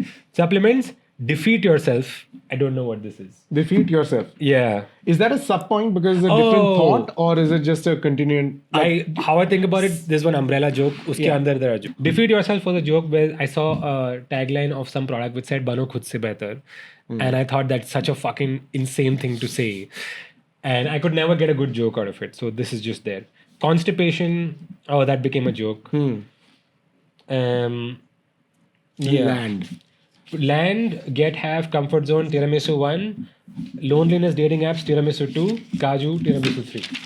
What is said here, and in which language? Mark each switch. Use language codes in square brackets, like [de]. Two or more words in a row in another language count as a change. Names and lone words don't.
[en] Supplements, defeat yourself. I don't know what this is. Defeat yourself. Yeah. Is that a sub point because it's a different thought, or is it just a continuing? How I think about it, there's one umbrella joke. [hi] उसके अंदर [en] there are joke. Defeat yourself was a joke where I saw a tagline of some product which said [hi] "बनो ख़ुद से बेहतर," [en] and I thought that's such a fucking insane thing to say, and I could never get a good joke out of it. So this is just there. Constipation. Oh, that became a joke. Yeah. Land, get, have, comfort zone, tiramisu 1, loneliness, dating apps, tiramisu 2, kaju, tiramisu 3.